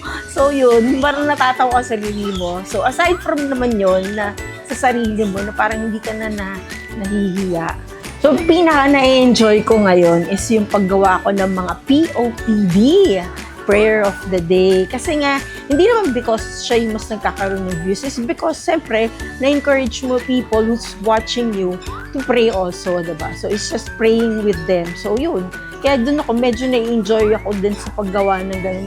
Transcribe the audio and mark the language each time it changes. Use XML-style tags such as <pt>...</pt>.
<tl>So yun, parang natatawa ka sa sarili mo. So aside from naman yun, na sa sarili mo, na parang hindi ka na nahihiya. So pinaka na-enjoy ko ngayon is yung paggawa ko ng mga POTD,</tl> <en>prayer of the day.</en> <tl>Kasi nga, hindi naman because siya yung mas nagkakaroon ng views.</tl> <en>It's because,</en> <tl>siyempre, na-encourage mo</tl> <en>people who's watching you to pray also, diba? So, it's just praying with them.</en> <tl>So, yun. Kaya dun ako, medyo na-enjoy ako din sa paggawa ng ganun.</tl>